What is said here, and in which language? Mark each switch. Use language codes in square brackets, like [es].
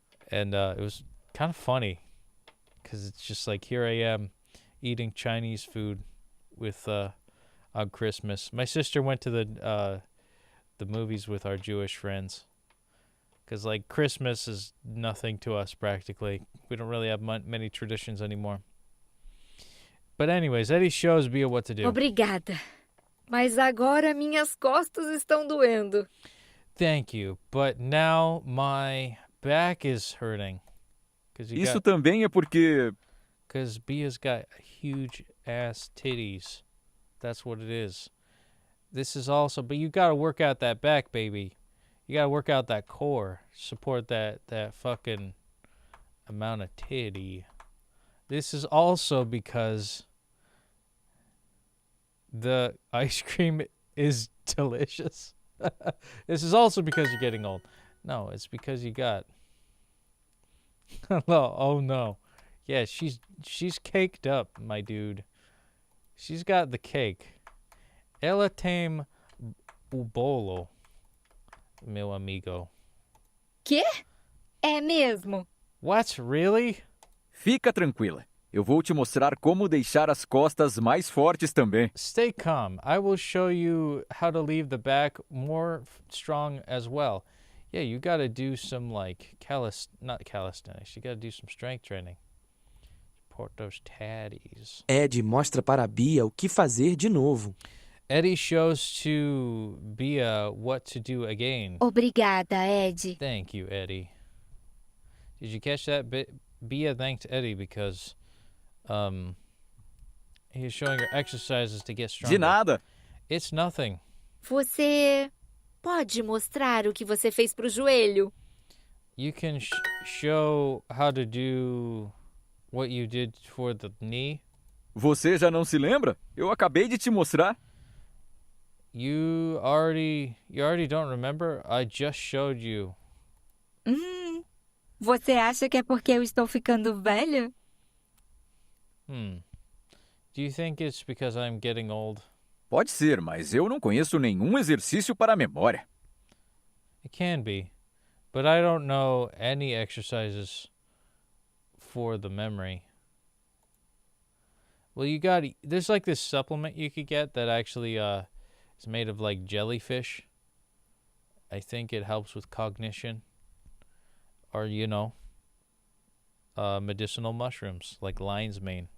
[en] And it was kind of funny. Because it's just like, here I am eating Chinese food with on Christmas. My sister went to the movies with our Jewish friends. Because, like, Christmas is nothing to us, practically. We don't really have many traditions anymore. But anyways, Eddie shows Bia what to do. [pt] Obrigada. Mas agora minhas costas estão doendo. [en] Thank you. But now my back is hurting. [pt] Isso também é porque... [en] Because Bia's got huge ass titties. That's what it is. This is also... But you got to work out that back, baby. You got to work out that core. Support that fucking amount of titty. This is also because the ice cream is delicious. This is also because you're getting old. No, it's because you got... Oh, no. Yeah, she's caked up, my dude. She's got the cake. [pt] Ela tem o bolo, meu amigo. Quê? É mesmo? [en] What? Really? [pt] Fica tranquila. Eu vou te mostrar como deixar as costas mais fortes também. [en] Stay calm. I will show you how to leave the back more strong as well. Yeah, you got to do some like not calisthenics. You got to do some strength training. Support those tatties. [pt] Ed mostra para Bia o que fazer de novo. [en] Eddie shows to Bia what to do again. [pt] Obrigada, Ed. [en] Thank you, Eddie. Did you catch that? Bia thanked Eddie because he is showing her exercises to get stronger. [pt] De nada. [en] It's nothing. [pt] Você pode mostrar o que você fez pro joelho? [en] You can show how to do what you did for the knee. [pt] Você já não se lembra? Eu acabei de te mostrar. [en] You already don't remember? I just showed you. [pt] Você acha que é porque eu estou ficando velha? [en] Do you think it's because I'm getting old? [pt] Pode ser, mas eu não conheço nenhum exercício para a memória. [en] It can be, but I don't know any exercises for the memory. Well, there's like this supplement you could get that actually is made of like jellyfish. I think it helps with cognition. Or, medicinal mushrooms like lion's mane.